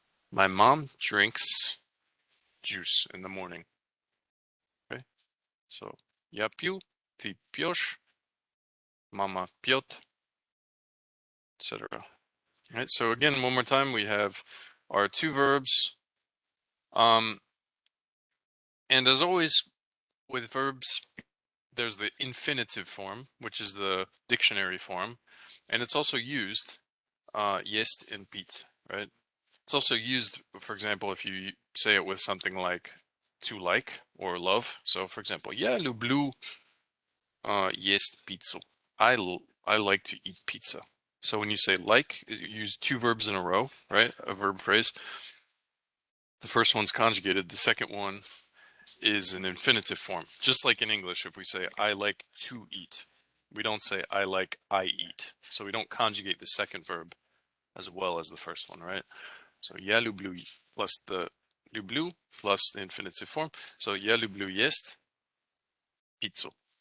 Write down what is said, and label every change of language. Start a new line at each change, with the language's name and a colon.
English: My mom drinks juice in the morning. Okay, so
Russian: я пью, ты пьешь, мама пьет, etc.
English: All right, so again, one more time, we have our two verbs. And as always with verbs, there's the infinitive form, which is the dictionary form, and it's also used jest and pít, right? It's also used, for example, if you say it with something like to like or love. So, for example,
Russian: я люблю есть пиццу.
English: I like to eat pizza. So when you say like, you use two verbs in a row, right? A verb phrase. The first one's conjugated. The second one is an infinitive form. Just like in English, if we say I like to eat, we don't say I like I eat. So we don't conjugate the second verb as well as the first one, right? So
Russian: я люблю
English: plus the люблю plus the infinitive form.
Russian: So я люблю есть пиццу.